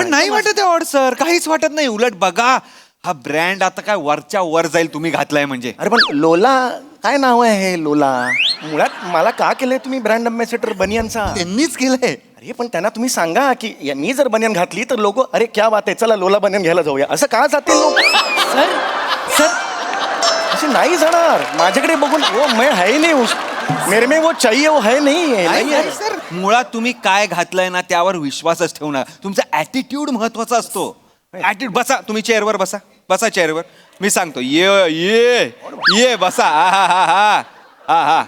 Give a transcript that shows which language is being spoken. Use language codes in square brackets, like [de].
[mr] पण नाही वाटत आहे ऑड सर काहीच वाटत नाही उलट बघा हा ब्रँड आता काय वरच्या वर जाईल तुम्ही घातलाय म्हणजे अरे पण लोला काय नाव आहे हे लोला मुळात मला का केलंय तुम्ही ब्रँड अम्बॅसेडर बनियनचा त्यांनीच केलंय अरे पण त्यांना तुम्ही सांगा की मी जर बनियन घातली तर लोक अरे क्या बात आहे चला लोला बनियन घ्यायला जाऊया असं का जातील लोक सर सर असे नाही जाणार माझ्याकडे बघून [hi] वो मैं है ही नहीं मेरे में वो चाहिए वो है नहीं [mr] नाही आहे, सर मुळात तुम्ही काय घातलंय ना त्यावर विश्वासच ठेवणार तुमचा ऍटिट्यूड महत्वाचा असतो ऍटिट्यूड बसा तुम्ही चेअरवर बसा चेअरवर मी सांगतो ये बसा हा